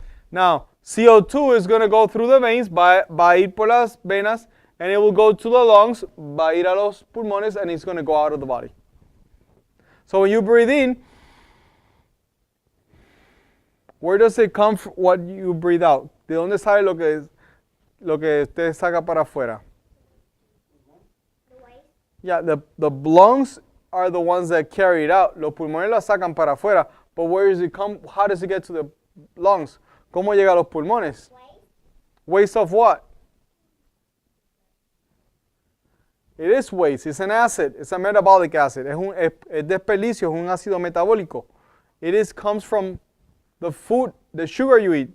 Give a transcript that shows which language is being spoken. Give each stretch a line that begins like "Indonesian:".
English: Now, CO2 is going to go through the veins,
Spanish: va a ir por las venas,
English: and it will go to the lungs,
Spanish: va a ir a los pulmones,
English: and it's going to go out of the body. So when you breathe in, where does it come from, what you breathe out?
Spanish: ¿De dónde sale lo que usted saca para afuera?
English: Yeah, the lungs are the ones that carry it out.
Spanish: Los pulmones la sacan para afuera.
English: But where does it come? How does it get to the lungs?
Spanish: ¿Cómo llega a los pulmones?
English: Waste of what? It is waste. It's an acid. It's a metabolic acid.
Spanish: Es desperdicio. Es un ácido metabólico.
English: Comes from the food, the sugar you eat.